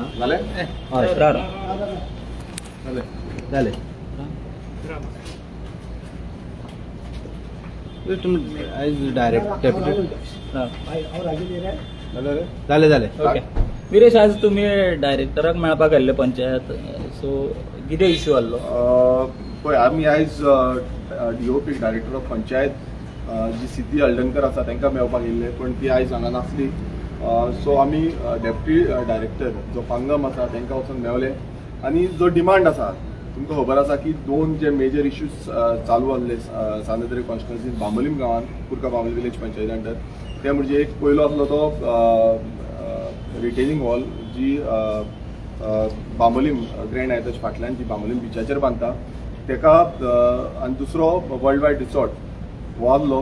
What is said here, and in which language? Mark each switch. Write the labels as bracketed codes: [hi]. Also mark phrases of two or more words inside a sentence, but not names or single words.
[kok] झाले झाले तुम डायरेक्ट कॅपिटल झाले झाले ओके विरेश आज तुम्ही डायरेक्टराक मेळपाक आयल्ले पंचायत सो कितें इश्यू आसलो पळय आमी आयज डीओपी [en] director of panchayat [kok] जी सिद्धी हळदणकर आसा तांकां मेळपाक येयल्ले पण ती आयज हांगा नासली सो आमी [en] deputy director [kok] जो पांगम आसा तांकां वचून मेळ्ळे आनी जो डिमांड आसा तुमकां खबर आसा की 2 जे [en] major issues [kok] चालू आसले सानेद्री कॉन्स्टिट्युएन्सीन बांबोलीम गांवांत कुर्का बांबोली विलेज पंचायती अंडर ते म्हणजे एक पयलो आसलो तो [en] retaining wall [kok] जी बांबोलीम ग्रँड आहे त्याच्या फाटल्यान जी बांबोलीम बिचाचेर बांदता तेका आनी दुसरो वर्ल्ड वायड रिसॉर्ट हो आसलो.